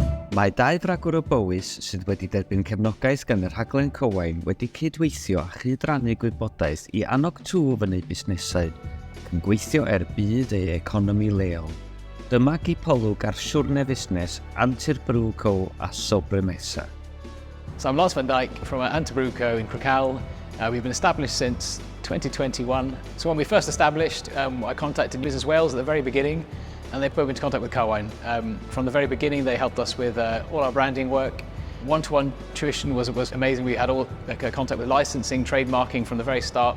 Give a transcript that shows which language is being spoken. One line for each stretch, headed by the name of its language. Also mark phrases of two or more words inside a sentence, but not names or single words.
Welsh: Mae dau fragwr o bowys sydd wedi derbyn cefnogaeth gan y rhaglen Cywain wedi cydweithio a chydrannu gwybodaeth i annog twf yn eu busnesau, ac yn gweithio budd ei economi leol. Dyma gipolwg ar siwrne fusnes Antur Brew Co a Sobremesa.
English: So I'm Lars van Dijk from Antur Brew Co in Krakow. We've been established since 2021. So when we first established, I contacted Business Wales at the very beginning, and they put me into contact with Cywain. From the very beginning, they helped us with all our branding work. One-to-one tuition was amazing. We had all contact with licensing, trademarking from the very start.